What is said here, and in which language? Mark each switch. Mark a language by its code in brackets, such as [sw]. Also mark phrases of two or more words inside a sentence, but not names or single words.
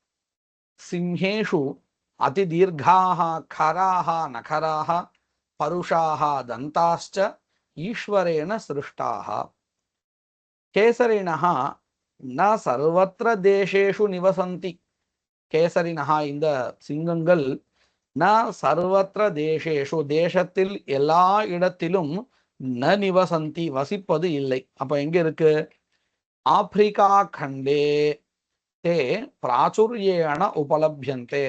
[sa] सिंहेषु अतिदीर्घाः खराः नखराः परुषाः दन्ताश्च ईश्वरेण सृष्टाः. केसरिणः न सर्वत्र देशेषु निवसन्ति. [ta] केसरिणः இந்த சிங்கங்கள் [sa] न सर्वत्र देशेषु [ta] தேசத்தில் எல்லா இடத்திலும் [sa] न निवसन्ति [ta] வசிப்பது இல்லை. அப்ப எங்க இருக்கு? [sa] आफ्रिका खण्डे ते प्राचुर्येण उपलभ्यन्ते.